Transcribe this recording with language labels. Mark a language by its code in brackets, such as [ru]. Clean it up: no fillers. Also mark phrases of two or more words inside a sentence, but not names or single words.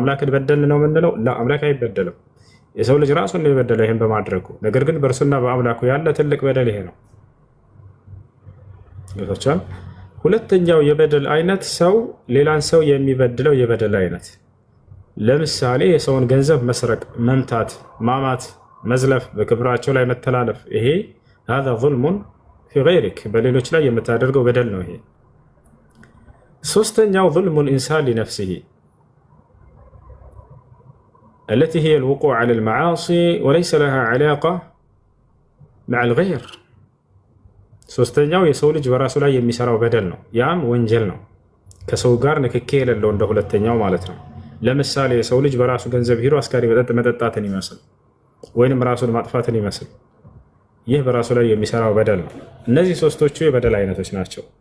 [am] አምላክን በደልን ነው የምንለው? አምላክ አይበደልም። የሰው ልጅ ራሱን ነው የበደለው ይህን በማድረጉ። ነገር ግን በእርሱና በአምላኩ ያለ ትልቅ በደል ይሄ ነው። ይወጣቻል። ሁለተኛው የበደል አይነት ሰው ሌላን ሰው የሚበድለው የበደል አይነት፣ ለምሳሌ የሰውን ገንዘብ መስረቅ፣ መምታት፣ ማማት፣ መዝለፍ፣ በክብራቸው ላይ መተላለፍ፣ ይሄ [ar] هذا ظلم في غيرك [am] በሌሎች ላይ የምታደርገው በደል ነው ይሄ። ሶስተኛው [ar] ظلم الإنسان لنفسه التي هي الوقوع على المعاصي وليس لها علاقة مع الغير። [am] ሶስተኛው የሰው ልጅ በራሱ ላይ የሚሰራው በደል ነው። ያም ወንጀል ነው፣ ከሰው ጋር ንክኬ የሌለው እንደ ሁለተኛው ማለት ነው። ለምሳሌ የሰው ልጅ በራሱ ገንዘብ ሂዶ አስካሪ መጠጥ መጠጣትን ይመስል ወይንም ራሱን ማጥፋትን ይመስል፣ ይህ በራሱ ላይ የሚሰራው በደል ነው። እነዚህ ሶስቶቹ የበደል አይነቶች ናቸው።